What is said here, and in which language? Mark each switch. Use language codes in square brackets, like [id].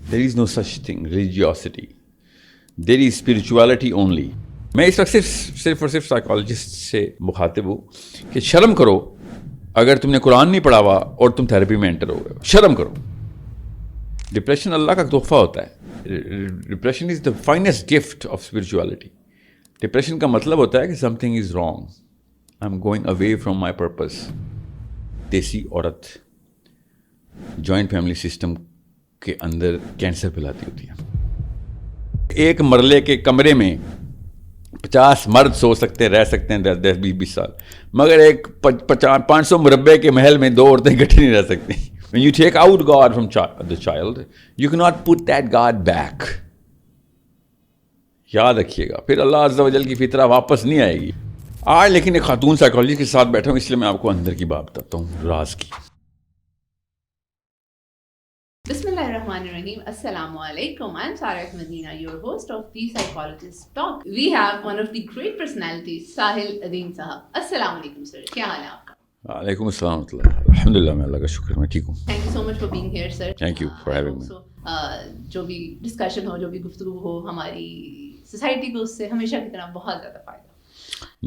[en] There is no such thing religiosity, there is spirituality only. [ur] میں اس وقت صرف اور صرف سائیکالوجسٹ سے مخاطب ہوں کہ شرم کرو اگر تم نے قرآن نہیں پڑھا ہوا اور تم تھیراپی میں انٹر ہو گئے. شرم کرو. ڈپریشن اللہ کا تحفہ ہوتا ہے. [en] Depression is the finest gift of spirituality. [ur] Depression کا مطلب ہوتا ہے کہ [en] Something is wrong, I am going away from my purpose. [ur] دیسی عورت جوائنٹ فیملی سسٹم کے اندر کینسر پھیلاتی ہوتی ہے. ایک مرلے کے کمرے میں 50 مرد سو سکتے ہیں، رہ سکتے ہیں 10-20 سال، مگر ایک 500 مربع کے محل میں 2 عورتیں اکٹھی نہیں رہ سکتی. [en] When you take out God from the child, you cannot put that God back. [ur] یاد رکھیے گا، پھر اللہ عز و جل کی فطرہ واپس نہیں آئے گی. آج لیکن ایک خاتون سائیکالوجسٹ کے ساتھ بیٹھا ہوں، اس لیے میں آپ کو اندر کی بات بتاتا ہوں، راز کی. [ar] بسم اللہ الرحمن الرحیم. السلام علیکم. [en] I am Sarah Medina, your host of The Psychologist Talk. We have one of the great personalities, Sahil Adeen صاحب. [ur] السلام علیکم سر، کیا حال ہے آپ کا؟ [ar] وعلیکم السلام ورحمۃ اللہ. [ur] الحمد للہ، میں اللہ کا شکر، میں ٹھیک ہوں. [en] Thank you so much for being here sir. Thank you for having me. [ur] جو بھی ڈسکشن ہو، جو بھی گفتگو ہو، ہماری سوسائٹی کو اس سے ہمیشہ کی طرح بہت زیادہ فائدہ